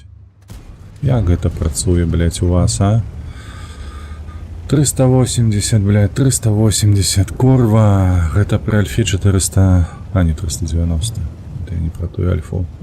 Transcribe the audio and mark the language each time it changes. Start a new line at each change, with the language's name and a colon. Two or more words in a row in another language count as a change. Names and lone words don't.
Belarusian: Як гэта працуе, блять, у вас, а?
Russian: 380, блять, 380, курва, гэта при альфе 400, а не 390, это я не про ту альфу.